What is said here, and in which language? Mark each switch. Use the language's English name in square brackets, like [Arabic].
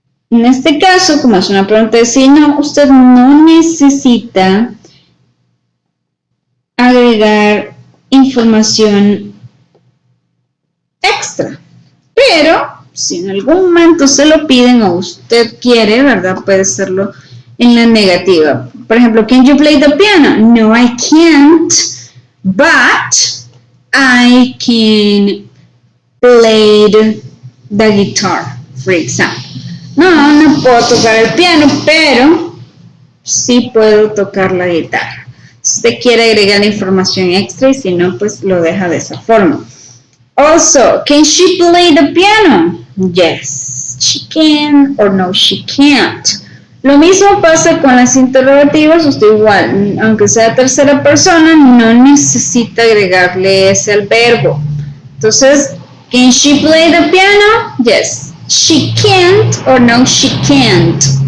[Spanish] En este caso, como es una pregunta de sí, no, usted no necesita agregar información extra. Pero, si en algún momento se lo piden o usted quiere, ¿verdad? Puede hacerlo en la negativa. Por ejemplo, [English] can you play the piano? No, I can't, but I can play the guitar, for example. [Spanish] No puedo tocar el piano, pero sí puedo tocar la guitarra. Si usted quiere agregar información extra y si no, pues lo deja de esa forma. [English] Also, can she play the piano? Yes, she can, or no, she can't. [Spanish] Lo mismo pasa con las interrogativas, usted igual, aunque sea tercera persona, no necesita agregarle ese al verbo. Entonces, [English] can she play the piano? Yes, she can't, or no, she can't.